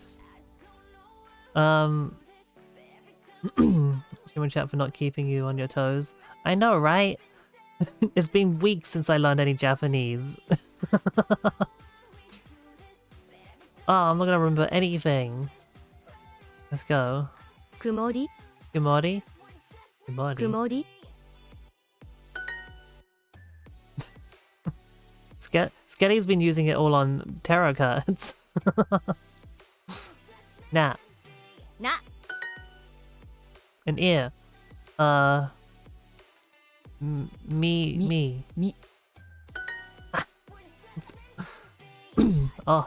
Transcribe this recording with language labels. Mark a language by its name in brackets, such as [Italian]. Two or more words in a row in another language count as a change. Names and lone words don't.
[English] Human chat for not keeping you on your toes. I know, right? It's been weeks since I learned any Japanese. Oh, I'm not gonna remember anything. Let's go. Kumori. Kumori? Kumori? Kumori. Sketty's been using it all on tarot cards. Nah. Na. An ear. Me. Oh.